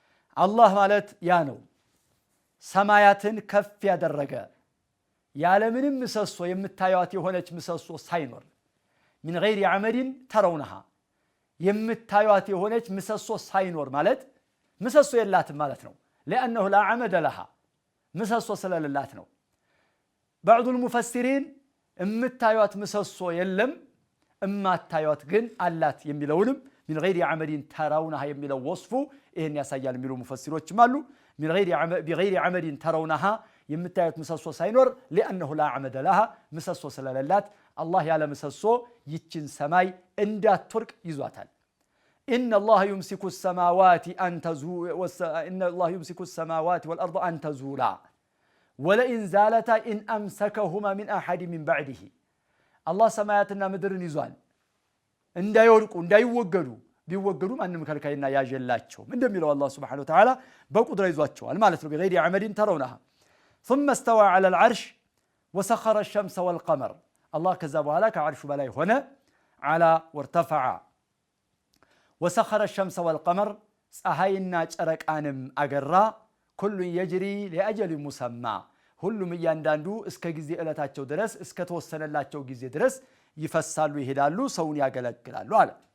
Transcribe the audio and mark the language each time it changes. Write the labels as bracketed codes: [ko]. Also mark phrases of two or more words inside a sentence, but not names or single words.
[am] አላህ ማለት ያ ነው ሰማያትን ከፍ ያደረገ ያለምንም ምሰሶ የምታዩት የሆነች ምሰሶ ሳይኖር [ar] من غير عمد ترونها [am] የምታዩት የሆነች ምሰሶ ሳይኖር ማለት ምሰሶ የላትም ማለት ነው [ar] لانه لا عمد لها [am] ምሰሶ ስለሌላት ነው [ar] بعض المفسرين [am] የምታዩት ምሰሶ የለም እማታዩት ግን አላት የሚለውንም [ar] من غير عمد ترونها [am] የሚለው ወስፉ ይሄን ያሳያል የሚሉ ሙፈሲሮችም አሉ [ar] بغير عمد ترونها [am] የምታዩት ምሰሶ ሳይኖር [ar] لانه لا عمد لها [am] ምሰሶ ስለሌላት الله ያለ ምሰሶ ይችን ሰማይ እንዳትወርቅ ይዟታል [ar] ان الله يمسك السماوات ان تزول ان الله يمسك السماوات والارض ان تزولا ولئن زالتا ان امسكهما من احد من بعده الله [am] ሰማያትና ምድርን ይዟል እንዳይወርቁ እንዳይወገዱ ቢወገዱ ማንም ከልካይና ያጀላቸው እንደሚለው [ar] الله سبحانه وتعالى [am] በቁድራ ይዟቸዋል ማለት ነው [ar] بغير عمد ترونها ثم استوى على العرش وسخر الشمس والقمر الله كذا [am] بኋላ ከዓርሹ በላይ ሆነ [ar] على وارتفع وسخر الشمس والقمر [am] ፀሐይና ጨረቃንም አገራ [ar] كل يجري لاجل مسمى [am] ሁሉም እያንዳንዱ እስከ ጊዜ ዕለታቸው ድረስ እስከ ተወሰነላቸው ጊዜ ድረስ ይፈሳሉ ይሄዳሉ ሰውን ያገለግላሉ አለ